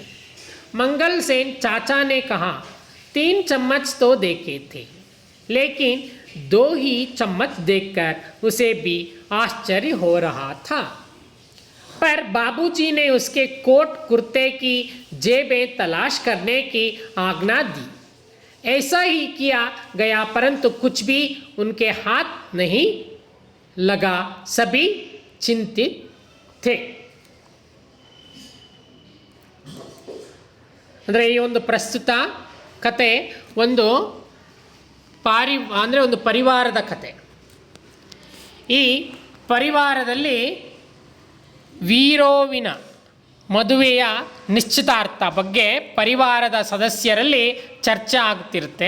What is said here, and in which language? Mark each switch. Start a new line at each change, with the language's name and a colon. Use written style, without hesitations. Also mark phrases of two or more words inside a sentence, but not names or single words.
Hindi: मंगल सेन चाचा ने कहा, 3 चम्मच तो देखे थे, लेकिन 2 ही चम्मच देखकर उसे भी आश्चर्य हो रहा था। पर बाबूजी ने उसके कोट कुर्ते की जेबें तलाश करने की आज्ञा दी। ऐसा ही किया गया, परंतु कुछ भी उनके हाथ नहीं लगा। सभी चिंतित थे.
Kannada: ಅಂದರೆ ಈ ಒಂದು ಪ್ರಸ್ತುತ ಕತೆ ಒಂದು ಒಂದು ಪರಿವಾರದ ಕತೆ. ಈ ಪರಿವಾರದಲ್ಲಿ ವೀರೋವಿನ ಮದುವೆಯ ನಿಶ್ಚಿತಾರ್ಥ ಬಗ್ಗೆ ಪರಿವಾರದ ಸದಸ್ಯರಲ್ಲಿ ಚರ್ಚೆ ಆಗುತ್ತಿರುತ್ತೆ.